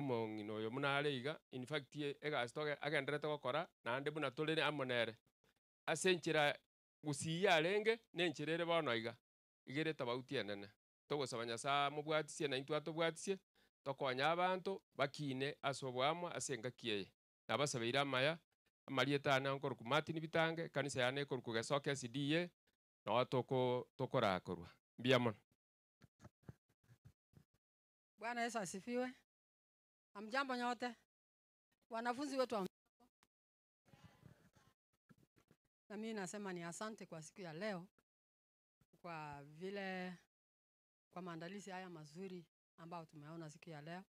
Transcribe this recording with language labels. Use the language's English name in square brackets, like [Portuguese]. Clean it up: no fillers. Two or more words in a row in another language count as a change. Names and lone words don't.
[Gusii] mong'ino oyo munare iga [English] in fact [Gusii] egastoge agenderete gokora nande buna tolere amonere ase enchera gusiya arenge nencherere bono iga igere tabauti enene togosaba Nyasaye mobwatisie na intwa tobwatisie tokonya abantu bakine ase obwamo ase engaki eye nabasabeire amaya amarieta ane nkoruku Martin Bitange kanisa yane koruku Gesoke SDA no tokorakorwa mbia mono. [Swahili] Bwana Yesu asifiwe. Amjambo nyote. Wanafunzi wetu na mimi nasema ni asante kwa siku ya leo kwa vile kwa maandalizi haya mazuri ambao tumeona siku ya leo.